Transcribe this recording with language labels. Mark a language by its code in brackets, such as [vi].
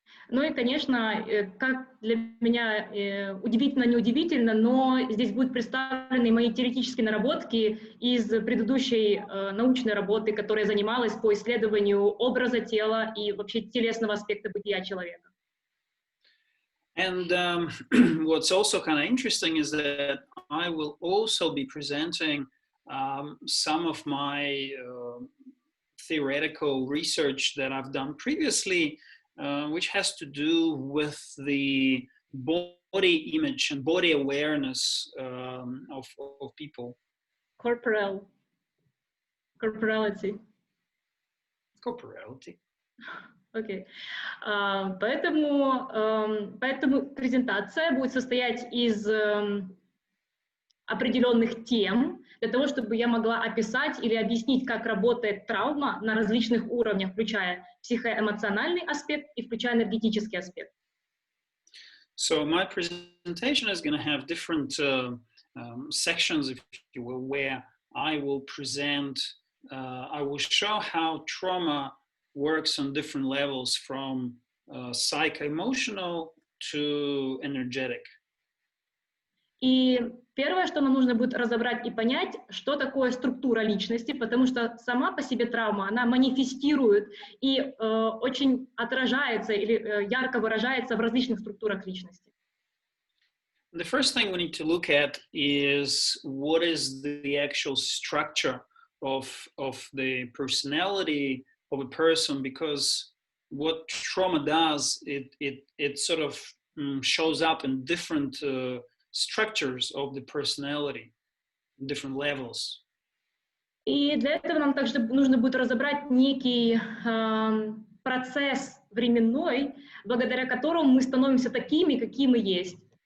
[ru] Ну и, конечно, как для меня удивительно, неудивительно, но здесь будут представлены мои теоретические наработки из предыдущей научной работы, которая занималась по исследованию образа тела и вообще телесного аспекта бытия человека. [en] And what's also kind of interesting is that I will also be presenting some of my theoretical research that I've done previously, which has to do with the body image and body awareness of people. Corporality. [ru] Окей. Поэтому презентация будет состоять из определенных тем, для того, чтобы я могла описать или объяснить, как работает травма на различных уровнях, включая психоэмоциональный аспект и включая энергетический аспект. [en] So my presentation is going to have different sections, if you will, where I will present, I will show how trauma works on different levels from psycho-emotional to energetic. [ru] И первое, что нам нужно будет разобрать и понять, что такое структура личности, потому что сама по себе травма, она манифестирует и очень отражается или ярко выражается в различных структурах личности. [en] The first thing we need to look at is what is the actual structure of the personality of a person, because what trauma does, it sort of shows up in different structures of the personality, different levels. [ru] И для этого нам также нужно будет разобрать некий процесс временной, благодаря которому мы становимся такими, какие мы есть.